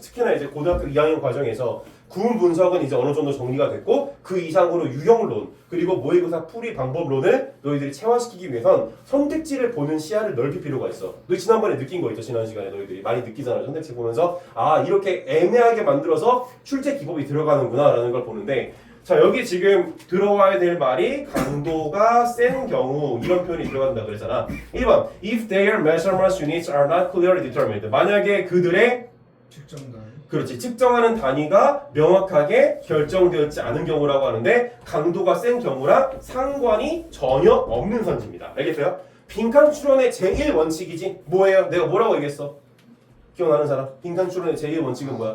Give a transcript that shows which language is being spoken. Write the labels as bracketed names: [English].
[Korean] 특히나 이제 고등학교 2학년 과정에서 구문 분석은 이제 어느 정도 정리가 됐고 그 이상으로 유형론 그리고 모의고사 풀이 방법론을 너희들이 체화시키기 위해선 선택지를 보는 시야를 넓힐 필요가 있어. 너희 지난번에 느낀 거 있죠? 지난 시간에 너희들이 많이 느끼잖아. 선택지 보면서 아 이렇게 애매하게 만들어서 출제 기법이 들어가는구나 라는 걸 보는데 자 여기 지금 들어와야 될 말이 강도가 센 경우 이런 표현이 들어간다 그랬잖아. [English] 1번 If their measurement units are not clearly determined [Korean] 만약에 그들의 측정단. 그렇지 측정하는 단위가 명확하게 결정되었지 않은 경우라고 하는데 강도가 센 경우랑 상관이 전혀 없는 선지입니다. 알겠어요? 빈칸 추론의 제1원칙이지 뭐예요? 내가 뭐라고 얘기했어? 기억나는 사람? 빈칸 추론의 제1원칙은 뭐야?